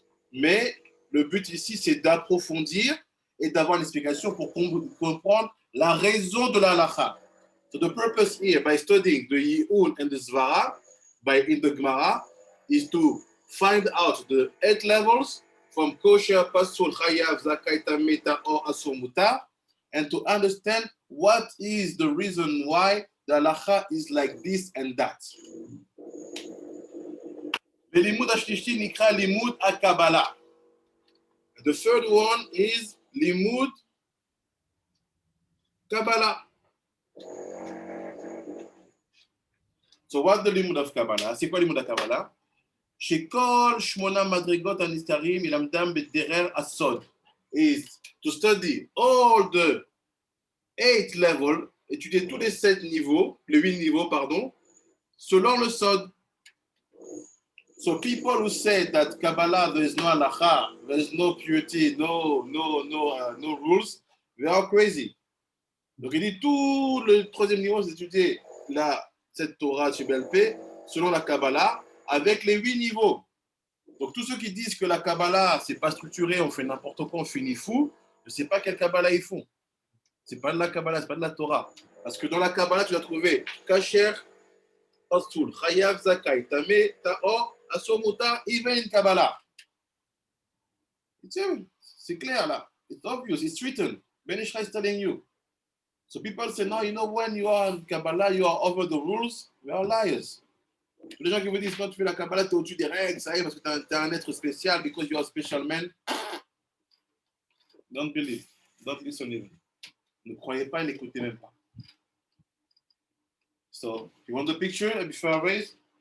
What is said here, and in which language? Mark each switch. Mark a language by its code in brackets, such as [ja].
[fr] Mais le but ici, c'est d'approfondir et d'avoir une explication pour comprendre la raison de la halakha. [en] So the purpose here, by studying the Yi'un and the Zvara, in the Gemara, is to find out the 8 levels from kosher, pasul, chayav, zakai, tameta, or asur, muta, and to understand what is the reason why the halakha is like this and that. [he] The limud השלישי נקרא לימוד הקבלה. [en] The third one is limud Kabbalah. So what's the limud of Kabbalah? [fr] C'est quoi limud הקבלה? [he] שכל 8 מדרגות הנסתרים ילמדם בדרך הסוד. [en] Is to study all the 8 levels, [fr] étudier tous les 7 niveaux, les 8 niveaux, pardon, selon le sod. [en] So people who say that Kabbalah, there is no halakha, there is no purity, no rules, they are crazy. [fr] Donc il dit tout le 3e niveau, c'est d'étudier cette Torah chez BLP selon la Kabbalah avec les 8 niveaux. Donc tous ceux qui disent que la Kabbalah, c'est pas structuré, on fait n'importe quoi, on finit fou, je ne sais pas quelle Kabbalah ils font. C'est pas de la Kabbalah, c'est pas de la Torah. Parce que dans la Kabbalah, tu vas trouver Kasher, Pasul, Chayav, Zakai, Tameh, Ta'or, Asomuta, [en] even in Kabbalah. [fr] C'est clair là. [en] It's obvious, it's written. Ben Ishra is telling you. So people say, no, you know, when you are in Kabbalah, you are over the rules. We are liars. [fr] Les gens qui vous disent, quand tu fais la Kabbalah, tu es au-dessus des règles, ça y est, parce que tu es un être spécial, [en] because you are a special man. Don't believe. Don't listen even. [fr] Ne croyez pas et n'écoutez même pas. [en] So, you want the picture before I raise?